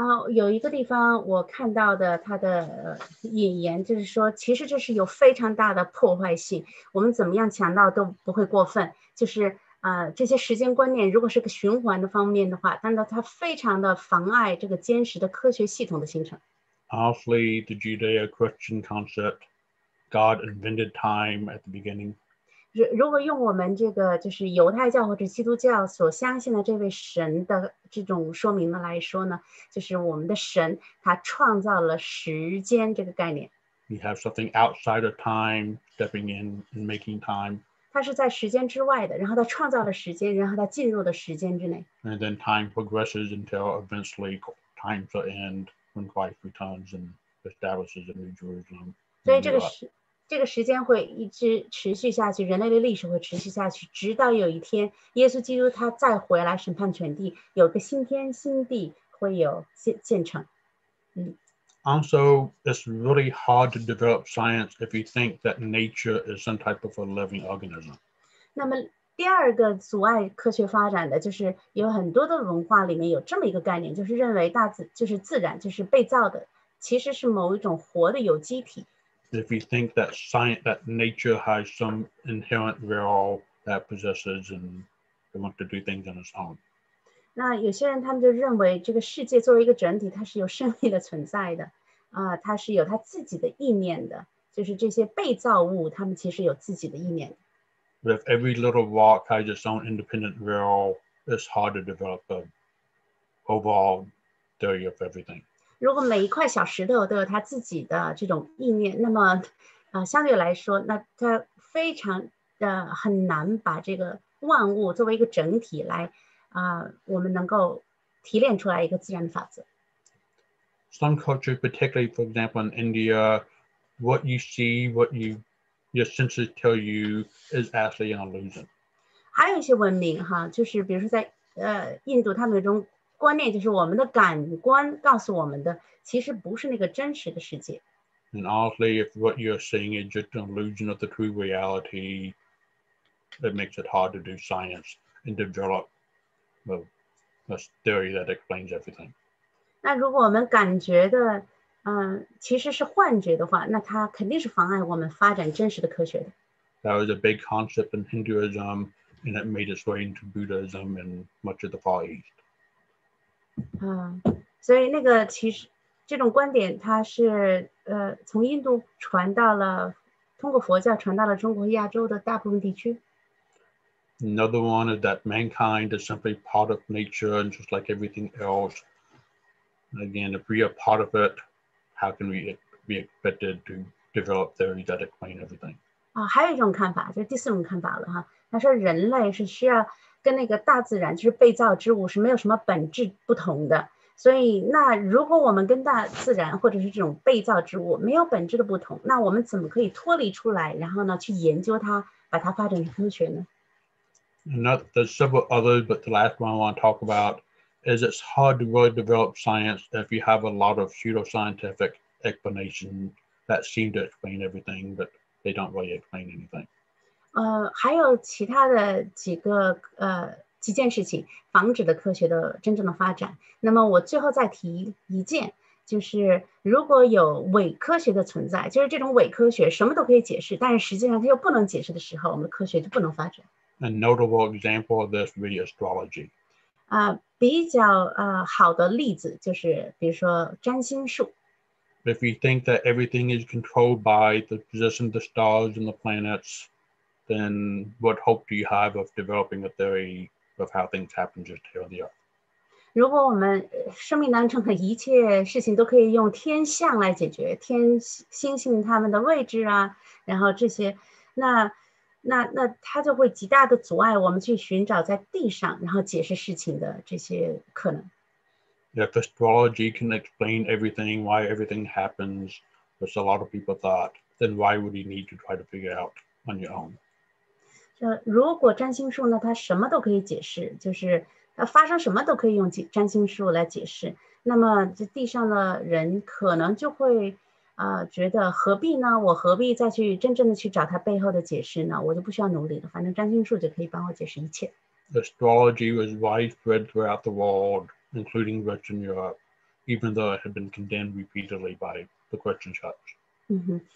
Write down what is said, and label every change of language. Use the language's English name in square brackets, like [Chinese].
[Chinese] 有一个地方我看到的他的引言就是说，其实这是有非常大的破坏性，我们怎么样强调都不会过分。就是这些时间观念如果是个循环的方面的话，但是它非常的妨碍这个坚实的科学系统的形成。 [English] Honestly, the Judeo-Christian concept, God invented time at the beginning. [Chinese] 如果用我们这个就是犹太教或者基督教所相信的这位神的这种说明呢来说呢，就是我们的神他创造了时间这个概念。 [English] You have something outside of time stepping in and making time. [Chinese] 他是在时间之外的，然后他创造了时间，然后他进入了时间之内。 [English] And then time progresses until eventually times will end when Christ returns and establishes a new Jerusalem. [Chinese] 所以这个时间会一直持续下去，人类的历史会持续下去，直到有一天耶稣基督他再回来审判全地，有个新天新地会有建成。 [English] Also, it's really hard to develop science if you think that nature is some type of a living organism. [Chinese] 那么第二个阻碍科学发展的就是有很多的文化里面有这么一个概念，就是认为就是自然就是被造的，其实是某一种活的有机体。 [English] If you think that nature has some inherent will that possesses and wants to do things on its own. [Chinese] 那有些人他们就认为这个世界作为一个整体，它是有生命的存在的。它是有它自己的意念的，就是这些被造物，它们其实有自己的意念的。 [English] But if every little rock has its own independent will, it's hard to develop an overall theory of everything. [Chinese] 如果每一块小石头都有它自己的这种意念，那么相对来说，那它非常很难把这个万物作为一个整体来我们能够提炼出来一个自然的法则。 [English] Some cultures, particularly for example in India, what you see, what your senses tell you is actually an illusion. [Chinese] 还有一些文明就是比如说在印度，他们有一种观念，就是我们的感官告诉我们的，其实不是那个真实的世界。 [English] And honestly, if what you're seeing is just an illusion of the true reality, it makes it hard to do science and develop a theory that explains everything. [Chinese] 那如果我们感觉的其实是幻觉的话，那它肯定是妨碍我们发展真实的科学的。 [English] That was a big concept in Hinduism, and it made its way into Buddhism and much of the Far East. [Chinese] 所以那个其实这种观点，它是从印度传到了，通过佛教传到了中国亚洲的大部分地区。 [English] Another one is that mankind is simply part of nature, and just like everything else. Again, if we are part of it, how can we be expected to develop theories that explain everything? [Chinese] 还有一种看法，就是第四种看法了他说人类是需要跟那个大自然，就是被造之物是没有什么本质不同的。所以那如果我们跟大自然或者是这种被造之物没有本质的不同，那我们怎么可以脱离出来，然后呢去研究它，把它发展成科学呢？ [English] There's several others, but the last one I want to talk about is it's hard to really develop science if you have a lot of pseudoscientific explanations that seem to explain everything, but they don't really explain anything. [Chinese] 还有其他的几件事情防止了科学的真正的发展。那么我最后再提一件，就是如果有伪科学的存在，就是这种伪科学什么都可以解释，但是实际上它又不能解释的时候，我们的科学就不能发展。 [English] A notable example of this would be astrology. [Chinese] 比较好的例子就是比如说占星术。 [English] If you think that everything is controlled by the position of the stars and the planets, then what hope do you have of developing a theory of how things happen just here on the earth? [Chinese] 如果我们生命当中的一切事情都可以用天象来解决，星星它们的位置然后这些，那它就会极大的阻碍我们去寻找在地上然后解释事情的这些可能。 [English] If astrology can explain everything, why everything happens, which a lot of people thought, then why would you need to try to figure out on your own? [Chinese] 如果占星术呢，它什么都可以解释，就是发生什么都可以用占星术来解释，那么这地上的人可能就会觉得何必呢？我何必再去真正的去找它背后的解释呢？我就不需要努力了，反正占星术就可以帮我解释一切。 [English] Astrology was widespread throughout the world, including Western Europe, even though it had been condemned repeatedly by the Christian church.